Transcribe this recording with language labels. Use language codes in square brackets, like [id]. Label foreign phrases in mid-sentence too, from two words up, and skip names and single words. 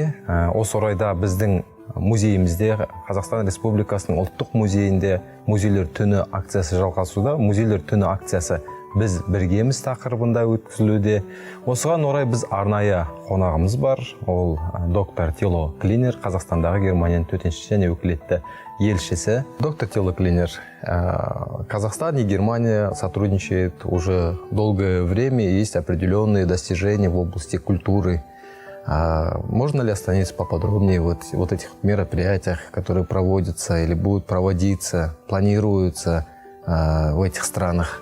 [kk] Осы орайда біздің музейімізде, Қазақстан Республикасының ұлттық музейінде музейлер түні акциясы жалғасуда. Музейлер түні акциясы біз біргеміз тақырыбында өткізілуде. Осыған орай біз арнайы қонағымыз бар. Ол доктор Тило Клинер, Қазақстандағы Германияның төтенше және өкілетті елшісі. Доктор Тило Клинер, [ru] Казахстан и Германия сотрудничают уже долгое время, и есть определенные достижения в области культуры. Можно ли остановиться поподробнее вот этих мероприятиях, которые проводятся или будут проводиться, планируются в этих странах?